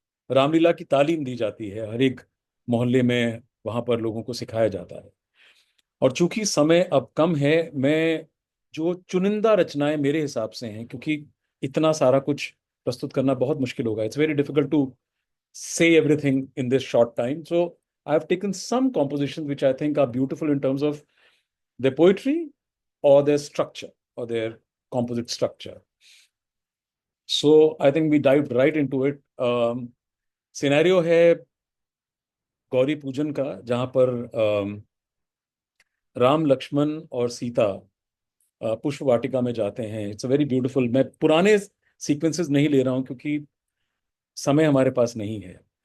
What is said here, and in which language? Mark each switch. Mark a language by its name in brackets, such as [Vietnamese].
[Hindi] रामलीला की तालीम दी जाती है हर एक मोहल्ले में, वहां पर लोगों को सिखाया जाता है. और चूंकि समय अब कम है, मैं जो चुनिंदा रचनाएं मेरे हिसाब से हैं, क्योंकि इतना सारा कुछ प्रस्तुत करना बहुत मुश्किल होगा, [English] It's very difficult to say everything in this short time. So I've taken some compositions which I think are beautiful in terms of their poetry or their structure or their composite structure. So I think we dived right into it. [Hindi] Scenario है गौरी पूजन का, जहाँ पर राम, लक्ष्मण और सीता पुष्प वाटिका में जाते हैं. [English] It's a very beautiful. [Hindi] मैं पुराने सीक्वेंसेस नहीं ले रहा हूँ क्योंकि समय हमारे पास नहीं है.